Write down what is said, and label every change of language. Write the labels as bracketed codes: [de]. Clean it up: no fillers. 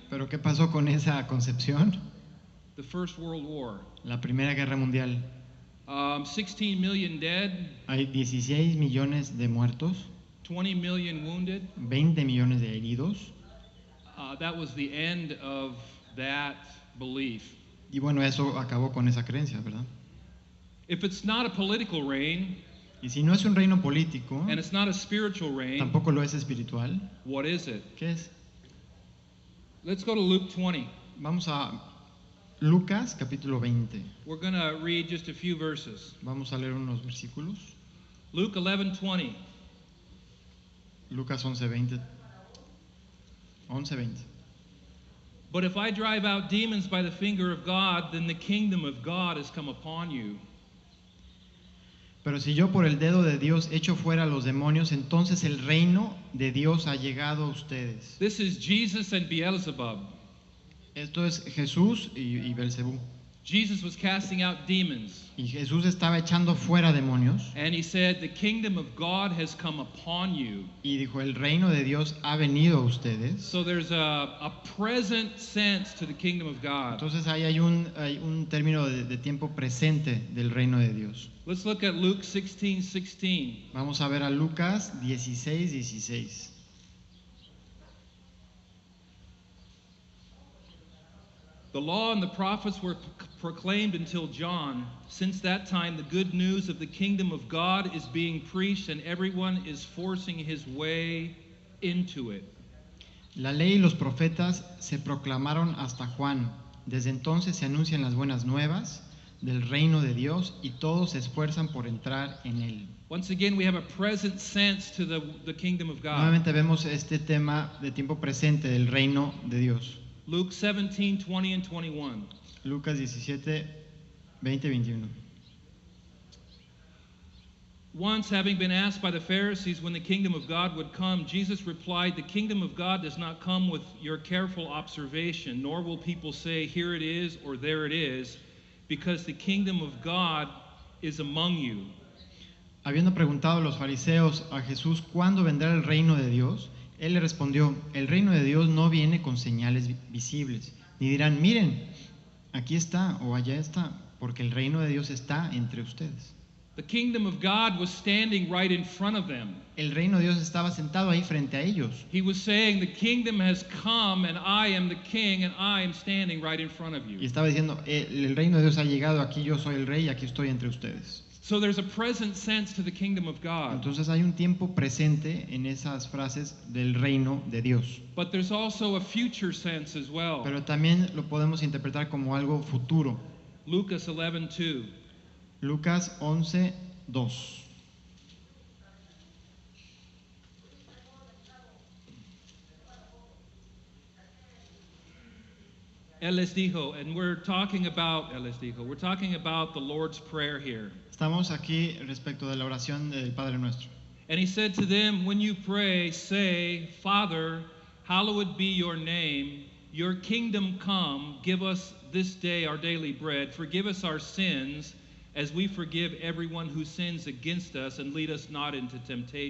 [es] Pero ¿qué pasó con esa concepción? [en] The First World War. [es] La Primera Guerra Mundial. [en] 16 million dead, [es] Hay 16 millones de muertos, [en] 20 million wounded. [es] 20 millones de heridos. [en] That was the end of that belief. [es] Y bueno, eso acabó con esa creencia, ¿verdad? [en] If it's not a political reign [es] Y si no es un reino político, [en] and it's not a spiritual reign, [es] tampoco lo es espiritual, [en] what is it? [es] ¿qué es? [en] Let's go to Luke 20. [es] Vamos a Lucas capítulo 20. [en] We're going to read just a few verses. [es] Vamos a leer unos versículos. [en] Luke 11:20. [es] Lucas 11:20. 11:20. [en] But if I drive out demons by the finger of God, then the kingdom of God has come upon you. [es] Pero si yo por el dedo de Dios echo fuera a los demonios, entonces el reino de Dios ha llegado a ustedes. [en] This is Jesus and Beelzebub. [es] Esto es Jesús y Belcebú. [en] Jesus was casting out demons, [es] Y Jesús estaba echando fuera demonios [en] and he said, "The kingdom of God has come upon you." [es] y dijo, el reino de Dios ha venido a ustedes. [en] So there's a present sense to the kingdom of God. [es] Entonces ahí hay un término de tiempo presente del reino de Dios. [en] Let's look at Luke 16:16. [es] Vamos a ver a Lucas 16:16. [en] The law and the prophets were proclaimed until John. Since that time, the good news of the kingdom of God is being preached, and everyone is forcing his way into it. [es] La ley y los profetas se proclamaron hasta Juan. Desde entonces se anuncian las buenas nuevas del reino de Dios y todos se esfuerzan por entrar en él. [en] Once again, we have a present sense to the kingdom of God. [es] Nuevamente vemos este tema de tiempo presente del reino de Dios. [en] Luke 17:20 and 21. [es] Lucas 17, 20, 21. [en] Once, having been asked by the Pharisees when the kingdom of God would come, Jesus replied, "The kingdom of God does not come with your careful observation, nor will people say, 'Here it is,' or 'There it is,' because the kingdom of God is among you." [es] Habiendo preguntado a los fariseos a Jesús cuándo vendrá el reino de Dios, él le respondió, el reino de Dios no viene con señales visibles, ni dirán, miren, aquí está o allá está, porque el reino de Dios está entre ustedes. [en] The kingdom of God was standing right in front of them. [es] El reino de Dios estaba sentado ahí frente a ellos. [en] He was saying, "The kingdom has come, and I am the king, and I am standing right in front of [es] Y [en] you." [es] estaba diciendo, el reino de Dios ha llegado, aquí yo soy el rey y aquí estoy entre ustedes. [en] So there's a present sense to the kingdom of God. [es] Entonces hay un tiempo presente en esas frases del reino de Dios. [en] But there's also a future sense as well. [es] Pero también lo podemos interpretar como algo futuro. Lucas 11:2. Lucas 11, 2. Él les dijo, [en] and we're talking about the Lord's Prayer here. [es] Estamos aquí respecto de la oración del Padre Nuestro. [en] And he said to them, when you pray, say, Father, hallowed be your name. Your kingdom come. Give us this day our daily bread. Forgive us our sins as we forgive everyone who sins against us, and lead us not into temptation.